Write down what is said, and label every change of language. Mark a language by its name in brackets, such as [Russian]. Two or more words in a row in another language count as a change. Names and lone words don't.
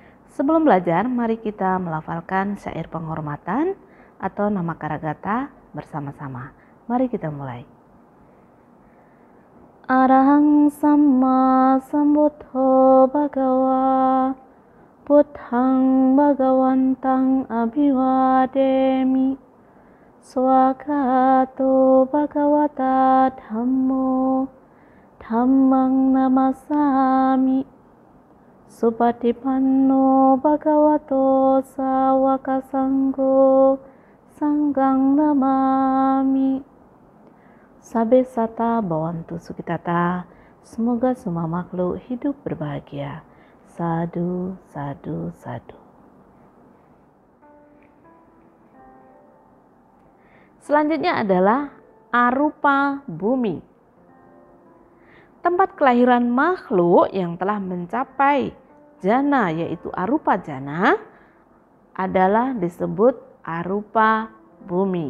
[Indonesian] Sebelum belajar, mari kita melafalkan syair penghormatan atau nama Karagata bersama-sama. Mari kita mulai. [Pali] Arahang Samma Sambuddho Bhagawa Buddhang Bhagawantang Abhivademi Swagato Bhagavata Dhammo Dhammang Namasami Supatipanno Bhagavato Sawaka Sanggo Sanggang Namami. Sabe sata bawantu sukitata, [Indonesian] semoga semua makhluk hidup berbahagia. [Pali] Sadu, sadu, sadu. [Indonesian] Selanjutnya adalah arupa bumi. Tempat kelahiran makhluk yang telah mencapai jana, yaitu arupa jana, adalah disebut arupa bumi.